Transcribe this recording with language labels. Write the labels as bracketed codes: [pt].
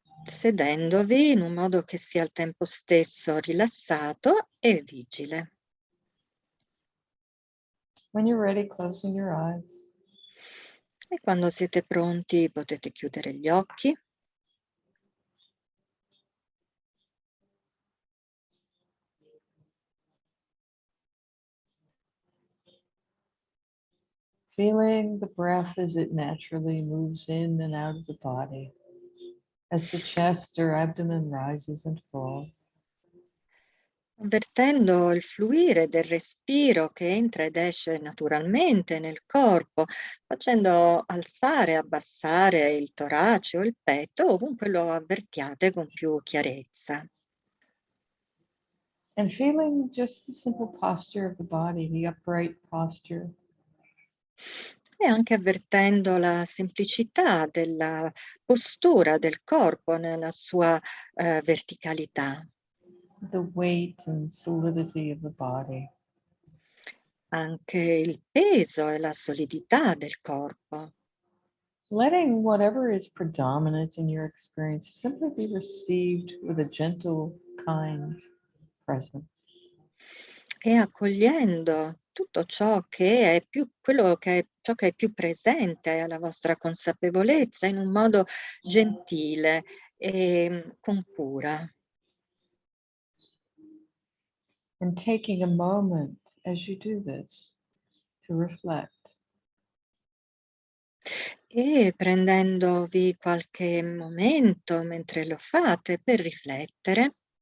[it] Sedendovi in un modo che sia al tempo stesso rilassato e vigile. [en] When you're ready, closing your eyes. [it] E quando siete pronti potete chiudere gli occhi. [en] Feeling the breath as it naturally moves in and out of the body, as the chest or abdomen rises and falls. [it] Avvertendo il fluire del respiro che entra ed esce naturalmente nel corpo, facendo alzare e abbassare il torace o il petto ovunque lo avvertiate con più chiarezza. [en] And feeling just the simple posture of the body, the upright posture. [it] E anche avvertendo la semplicità della postura del corpo nella sua verticalità. [en] The weight and solidity of the body. [it] Anche il peso e la solidità del corpo. [en] Letting whatever is predominant in your experience simply be received with a gentle, kind presence. [it] E accogliendo tutto ciò che è più quello che è ciò che è più presente alla vostra consapevolezza in un modo gentile e con cura. [en] And taking a moment as you do this to reflect. [it] E prendendovi qualche momento mentre lo fate per riflettere.